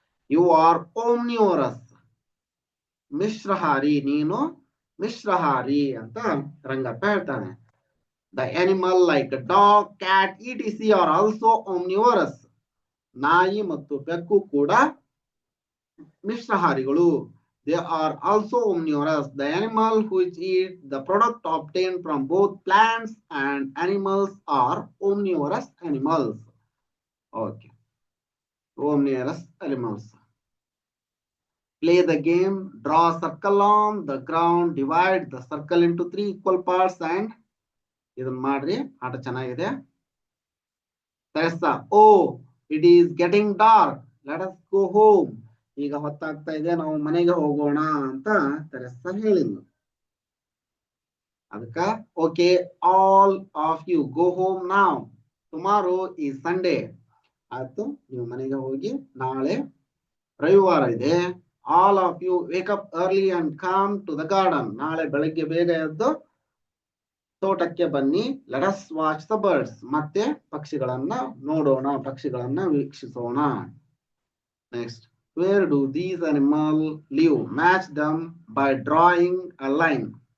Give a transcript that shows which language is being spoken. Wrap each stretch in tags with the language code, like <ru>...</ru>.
<en>you are omnivorous,</en> <kn>ಮಿಶ್ರಹಾರಿ, ನೀನು ಮಿಶ್ರಹಾರಿ ಅಂತ ರಂಗಪ್ಪ ಹೇಳ್ತಾನೆ.</kn> <en>The animal like dog, cat, ETC are also omnivorous.</en> <kn>ನಾಯಿ ಮತ್ತು ಬೆಕ್ಕು ಕೂಡ ಮಿಶ್ರಹಾರಿಗಳು.</kn> <en>They are also omnivorous. The animal which eat the product obtained from both plants and animals are omnivorous animals. Okay. Omnivorous animals. Play the game. Draw a circle on the ground. Divide the circle into 3 equal parts and</en> <kn>ಇದನ್ನ ಮಾಡ್ರಿ. ಆಟ ಚೆನ್ನಾಗಿದೆ.</kn> <en>Teresa, oh, it is getting dark. Let us go home.</en> <kn>ಈಗ ಹೊತ್ತಾಗ್ತಾ ಇದೆ, ನಾವು ಮನೆಗೆ ಹೋಗೋಣ ಅಂತ ತೆರೆಸಾ ಹೇಳಿಲ್ಲ.</kn> <en>ಅದಕ್ಕ okay, all of you go home now. Tomorrow is Sunday.</en> <kn>ಆಯ್ತು, ನೀವು ಮನೆಗೆ ಹೋಗಿ, ನಾಳೆ ರವಿವಾರ ಇದೆ.</kn> <en>All of you wake up early and come to the garden.</en> <kn>ನಾಳೆ ಬೆಳಗ್ಗೆ ಬೇಗ ಎದ್ದು ತೋಟಕ್ಕೆ ಬನ್ನಿ.</kn> <en>Let us watch the birds.</en> <kn>ಮತ್ತೆ ಪಕ್ಷಿಗಳನ್ನ ನೋಡೋಣ, ಪಕ್ಷಿಗಳನ್ನ ವೀಕ್ಷಿಸೋಣ.</kn> <en>Next, where do these animals live? Match them by drawing a line.</en>